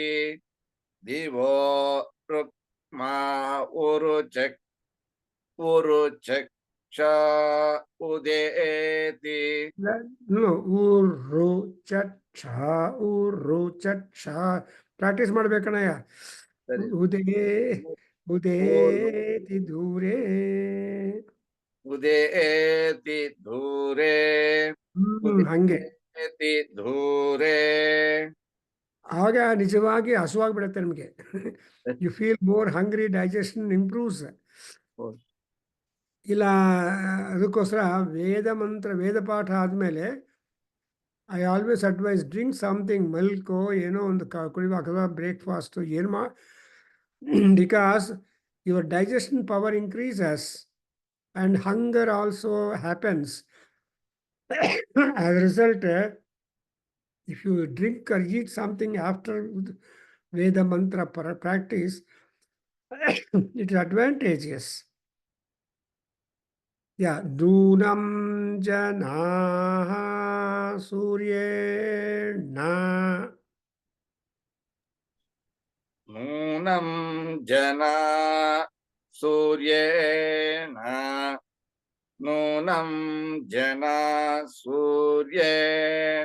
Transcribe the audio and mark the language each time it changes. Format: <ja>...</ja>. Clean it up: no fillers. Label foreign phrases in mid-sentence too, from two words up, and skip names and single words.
<sa>ದಿವೋ ರುಕ್ಮ ಉರು ಚಕ್ಷಾ ಉದೇತಿ.</sa> <kn>ರೋಚಕ್ಷಾ ಪ್ರಾಕ್ಟೀಸ್ ಮಾಡ್ಬೇಕಣ್ಣಯ್ಯ.</kn> <sa>ಉದೇತಿ ದೂರೇ. ಉದೇತಿ ದೂರೇ.</sa> <kn>ಹಂಗೆ</kn> <sa>ದೂರೇ.</sa> <kn>ಆಗ ನಿಜವಾಗಿ ಹಸುವಾಗ್ಬಿಡುತ್ತೆ ನಮಗೆ.</kn> <en>you feel more hungry, digestion improves.</en> <kn>ಇಲ್ಲ ಅದಕ್ಕೋಸ್ಕರ ವೇದ ಪಾಠ ಆದಮೇಲೆ</kn> <en>I always advise drink something</en> <kn>ಮಿಲ್ಕೋ ಏನೋ ಒಂದು ಕುಡಿಯುವ ಅಥವಾ ಬ್ರೇಕ್ಫಾಸ್ಟು ಏನು</kn> <en>because your digestion power increases and hunger also happens. as a result, if you drink or eat something after Veda mantra practice, it is advantageous. Yeah,</en> <sa>Dunam Janaha Suryena. नूनं जना सूर्येण नूनं जना सूर्येण</sa>